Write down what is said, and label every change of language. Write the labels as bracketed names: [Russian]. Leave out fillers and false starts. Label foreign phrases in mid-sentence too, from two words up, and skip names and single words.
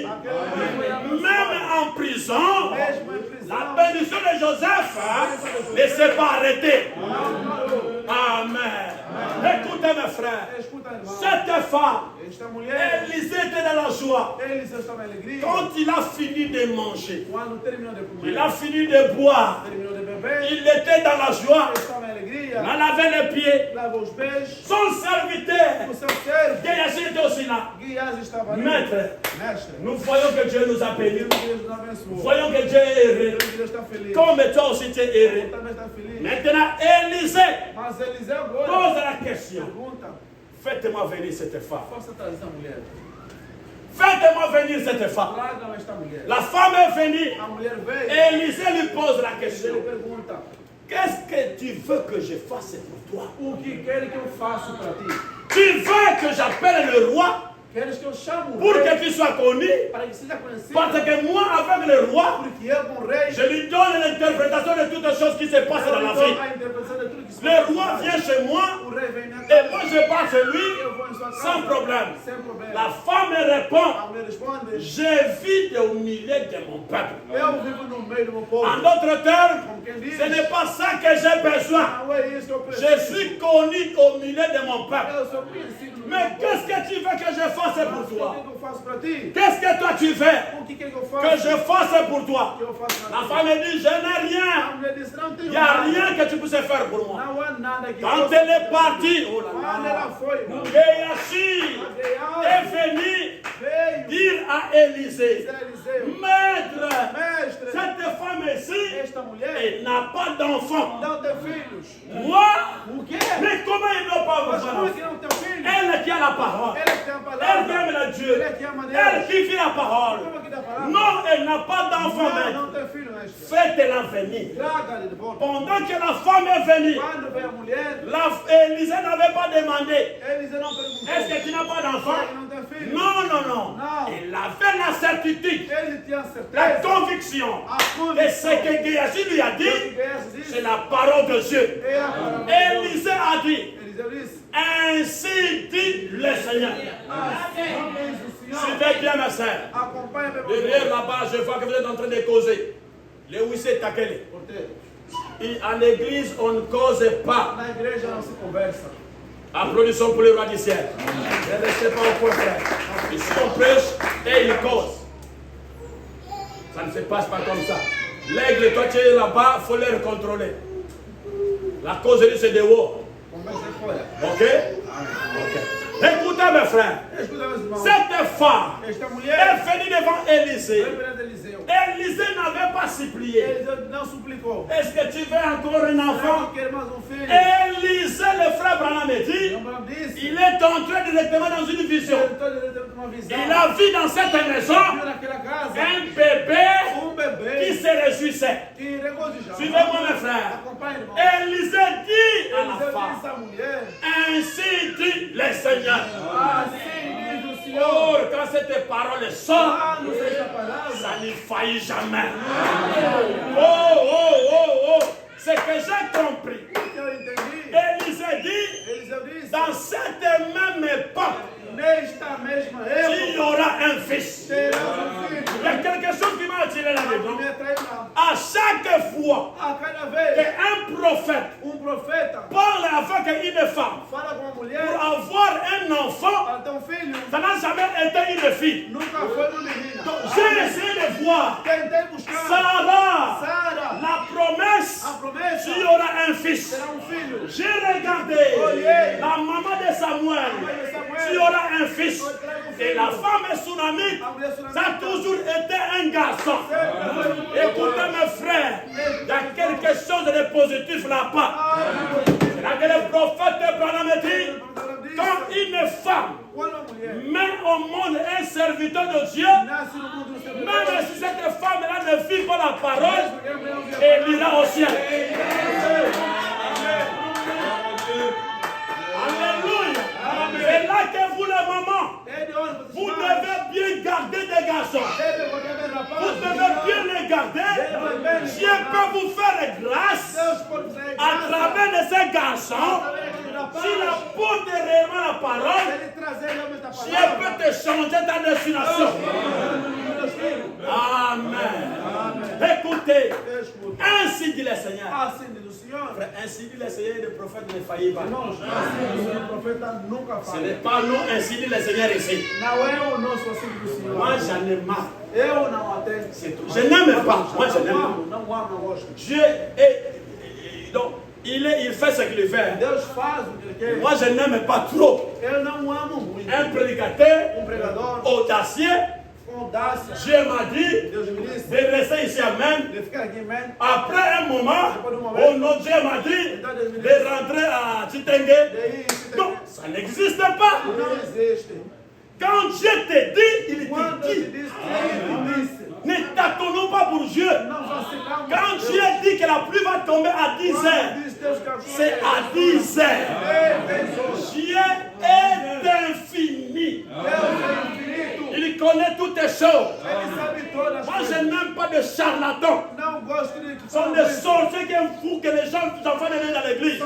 [French] Même en prison, la bénédiction de Joseph ne s'est pas arrêtée. Amen. Écoutez mes frères, cette femme, [Portuguese] esta mulher, [French] Élisée était dans la joie. [Portuguese] Eliseu estava em alegria. [French] Quand il a fini de manger, [Portuguese] Quando terminou de comer, [French] il a fini de boire, [Portuguese] terminou de beber, [French] il était dans la joie. [Portuguese] estava em alegria. [French] Il a lavé les pieds. [Portuguese] Lavou os pés. [French] Son serviteur, [Portuguese] O seu servo, [French] Géasi était aussi là. [Portuguese] Guias, estava ali. [French] Maître, [Portuguese] Mestre, [French] nous voyons que Dieu nous a bénis. [Portuguese] Deus nos abençoou. [French] Voyons que Dieu est heureux. [Portuguese] Deus está feliz. [French] Comme toi aussi tu es heureux. [Portuguese] Ele também está feliz. [French] Maintenant, Élisée [Portuguese] Mas Eliseu agora [French] pose la question. [Portuguese] pergunta: [French] Faites-moi venir cette femme. [Portuguese] posso trazer essa mulher? [French] Faites-moi venir cette femme. [Portuguese] Tragam esta mulher. [French] La femme est venue. [Portuguese] A mulher veio. [French] Élisée lui pose la [Portuguese] Ele [French] question. [Portuguese] pergunta: [French] Qu'est-ce que tu veux que je fasse pour toi? [Portuguese] O que quer que eu faça para ti? [French] Tu veux que j'appelle le roi [Portuguese] Queres que eu chame o [French] pour [Portuguese] rei [French] que tu sois connu? [Portuguese] para que seja conhecido? [French] Parce que moi, avec le roi, [Portuguese] Porque eu com o rei [French] je lui donne l'interprétation de toutes les choses qui se passent dans la vie. [Portuguese] a interpretação de tudo que se [French] Le [Portuguese] passa. [French] roi vient chez moi [Portuguese] O rei vem na [French] et [Portuguese] casa. [French] moi je pars chez lui [Portuguese] Eu vou em sua casa. [French] sans problème. [Portuguese] Sem problema. [French] La femme me répond, [Portuguese] A mulher responde: [French] je vis au milieu de mon peuple. [Portuguese] eu vivo no meio do meu povo. [French] En d'autres termes, [Portuguese] Como quem diz, [French] ce n'est pas ça que j'ai besoin. [Portuguese] não é isso que eu preciso. [French] Je suis connu au milieu de mon peuple. [Portuguese] Eu sou conhecido no [French] Mais [Portuguese] meu [French] qu'est-ce [Portuguese] povo. [French] que tu veux que je fasse pour [Portuguese] O [French] toi? [Portuguese] que eu faço para ti? [French] Qu'est-ce que toi tu veux [Portuguese] O que quer que eu faça? [French] que je fasse pour toi? [Portuguese] Que eu faço [French] La [Portuguese] para ti? [French] femme me dit, je n'ai rien. [Portuguese] A mulher disse: não [French] Il [Portuguese] tenho [French] n'y a [Portuguese] nada. [French] rien que tu puisses faire pour moi. [Portuguese] Não há nada que [French] Quand [Portuguese] eu [French] elle est partie, oh là [Portuguese] Quando [French] là, [Portuguese] ela foi, [French] Géasi est venu [Portuguese] veio [French] dire à Élisée, [Portuguese] dizer a Eliseu: [French] Maître, [Portuguese] Mestre, [French] cette femme ici, [Portuguese] esta mulher [French] elle n'a pas d'enfant. [Portuguese] não tem filhos. [French] Moi, [Portuguese] O quê? [French] mais comment il n'a pas [Portuguese] Mas como é [French] d'enfant? [Portuguese] que não tem filhos? [French] Elle qui a la parole, [Portuguese] Ela que tem a [French] elle [Portuguese] palavra. [French] qui aime le Dieu, [Portuguese] Ela que ama [French] elle [Portuguese] Deus. [French] qui vit la parole. [Portuguese] Como é que dá a palavra? [French] Non, elle n'a pas d'enfant, [Portuguese] Não, [French] maître. [Portuguese] não tem filho, mestre. [French] Faites-la venir. [Portuguese] Traga-lhe de volta. [French] Pendant que la femme est venue, [Portuguese] Quando veio a mulher, [French] Élisée n'avait pas demandé, [Portuguese] Eliseu não perguntou: [French] est-ce que tu n'as pas d'enfant? [Portuguese] Será que não tem filho? [French] Non, non, non. Non. Il avait la certitude, [Portuguese] Ele tinha [French] la [Portuguese] certeza. [French] conviction. [Portuguese] A [French] Et ce [Portuguese] convicção. [French] que Géasi lui a dit, [Portuguese] Gehazi disse: [French] c'est la parole de Dieu. [Portuguese] É a palavra de Deus. [French] Élisée a dit, [Portuguese] Eliseu disse: [French] ainsi dit le Seigneur. [Portuguese] Assim diz o Senhor. [French] Suivez bien ma sœur. [Portuguese] Acompanha meu [French] Derrière [Portuguese] irmão. [French] là-bas, je vois que vous êtes en train de causer. Le Wissé Takele. [Portuguese] Porteiro, [French] Et en église, on ne cause pas. [Portuguese] na igreja não se conversa. [French] Applaudissons pour le roi du ciel. Ne restez pas au point frère. Ici on prêche et il cause. Ça ne se passe pas comme ça. L'aigle, toi tu es là-bas, il faut les contrôler. La causerie c'est dehors. [Portuguese] Conversa fora. [French] Ok? Ok. Écoutez mes frères. [Portuguese] Escuta, meus irmãos. [French] Cette femme [Portuguese] Esta [French] est [Portuguese] mulher [French] venue devant Élisée. [Portuguese] foi perante Eliseu. [French] Élisée n'avait pas supplié. [Portuguese] Eliseu não suplicou: [French] Est-ce que tu veux encore un [Portuguese] Será [French] enfant? [Portuguese] que quer mais um filho? [French] Élisée, le frère Branham dit, [Portuguese] Abraão disse: [French] il est entré directement dans une vision. [Portuguese] Ele teve uma visão. [French] Il a vu dans cette maison [Portuguese] Viu naquela casa [French] un bébé [Portuguese] bebê [French] qui se réjouissait. [Portuguese] que regozijava. [French] Suivez-moi mes frères. [Portuguese] Acompanhe, irmão. [French] Élisée dit à la [Portuguese] Eliseu [French] femme, [Portuguese] disse à mulher: [French] ainsi dit le Seigneur. [Portuguese] Assim diz o Senhor. [French] Oh, quand cette parole sort, [Portuguese] Quando esta palavra, [French] ça ne faillit jamais. Oh, oh, oh, oh. C'est que j'ai compris. [Portuguese] que eu entendi, [French] Élisée dit, [Portuguese] Eliseu disse: [French] dans cette même époque, [Portuguese] Nesta mesma [French] il y [Portuguese] época, [French] aura un fils. [Portuguese] terás [French] Il y a [Portuguese] filho. [French] quelque chose qui m'a attiré là-dedans. [Portuguese] Me atraiu lá. [French] À chaque fois [Portuguese] A cada vez, [French] qu'un prophète [Portuguese] profeta [French] parle avec une femme [Portuguese] fala com uma [French] pour [Portuguese] mulher [French] avoir un enfant, [Portuguese] para ter filho, [French] ça n'a jamais été une fille. [Portuguese] nunca foi uma menina. [French] Donc, j'ai essayé de voir [Portuguese] Tentei buscar [French] Sarah, [Portuguese] Sara, [French] la promesse, [Portuguese] a promessa, [French] s'il y aura un fils. [Portuguese] terá filho. [French] J'ai regardé la maman de Samuel, s'il y aura un fils. Et la femme sunamite, ça a toujours été un garçon. Écoutez mes frères, il y a quelque chose de positif là-bas. C'est là que le prophète Branham dit, quand une femme [Portuguese] Quando a mulher [French] met au monde un serviteur de Dieu, [Portuguese] nasce no mundo do seu [French] même si cette femme-là ne vit pas la parole, elle ira au ciel. Alléluia. C'est là que vous, les mamans, vous devez bien garder des garçons. Vous devez bien les garder. Dieu peut vous faire grâce à travers de ces garçons. S'il apporte réellement la parole, Dieu peut te changer ta destination. Amen. Écoutez, ainsi dit le Seigneur. [Portuguese] Assim diz o Senhor. [French] Frère, ainsi dit le Seigneur, le prophète ne faillit pas. [Portuguese] Irmãos, assim diz o profeta nunca [French] Ce n'est [Portuguese] fala. [French] pas nous, ainsi dit le Seigneur ici. [Portuguese] Não é o nosso assim do Senhor. [French] Moi, j'en ai marre. [Portuguese] Eu não atendo. [French] C'est tout. Je n'aime pas. Moi, je n'aime pas. [Portuguese] Não amo, não gosto. [French] Dieu donc, il fait ce qu'il fait. [Portuguese] Deus faz o que ele quer. [French] Moi, je n'aime pas trop. [Portuguese] Eu não amo muito. [French] Un prédicateur [Portuguese] Pregador, [French] audacieux, [Portuguese] com audácia. [French] Dieu m'a dit [Portuguese] Deus me disse [French] de rester ici à même. [Portuguese] de ficar aqui, man. [French] Après un moment, oh non, Dieu m'a dit de rentrer à Chitenge. [Portuguese] Daí, se [French] Non, ça n'existe pas. [Portuguese] não existe. [French] Quand Dieu te dit, il [Portuguese] Quando [French] te [Portuguese] ele [French] dit. [Portuguese] disse, ele disse. [French] Ne t'attendons pas pour Dieu. [Portuguese] Não faça [French] Quand Dieu dit que la pluie va tomber à 10 heures, c'est à 10 heures. Dieu est infini. Il connaît toutes les choses. Moi, je n'aime pas de charlatans. Ce sont des sorciers qui aiment fou que les enfants viennent dans l'église.